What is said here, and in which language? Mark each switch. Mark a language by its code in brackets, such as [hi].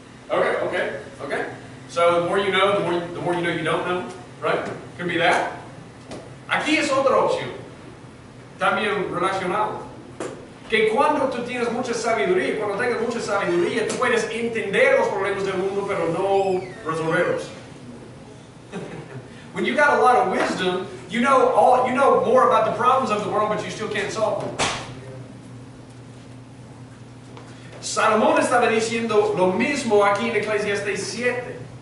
[en] Okay. So the more you know, the more you know you don't know, right? Could be that. [es] Aquí es otra opción, también relacionado. Que cuando tú tienes mucha sabiduría, cuando tengas mucha sabiduría, tú puedes entender los problemas del mundo, pero no resolverlos. [en] When you got a lot of wisdom, you know more about the problems of the world, but you still can't solve them. [es] Salomón estaba diciendo lo mismo aquí en Ecclesiastes 7.